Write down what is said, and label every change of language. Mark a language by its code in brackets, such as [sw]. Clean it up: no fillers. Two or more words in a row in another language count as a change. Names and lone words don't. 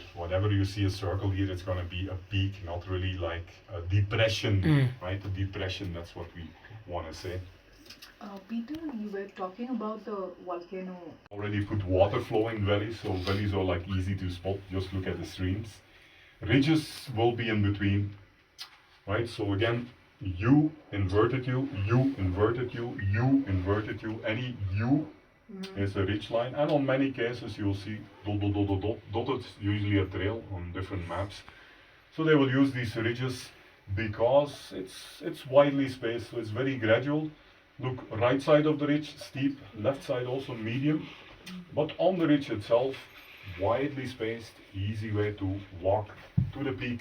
[en] Whenever you see a circle here, it's going to be a peak, not really like a depression, right? A depression, that's what we want to say. Peter, you were talking about the volcano. Already put water flow in valleys, so valleys are like easy to spot, just look at the streams. Ridges will be in between, right? So again, U, inverted U, U, inverted U, U, inverted U, any U is a ridge line, and on many cases you'll see dot, dot, dot, dot, dot, dotted, usually a trail on different maps. So they will use these ridges because it's widely spaced, so it's very gradual. Look, right side of the ridge, steep, left side also medium, but on the ridge itself, widely spaced, easy way to walk to the peak.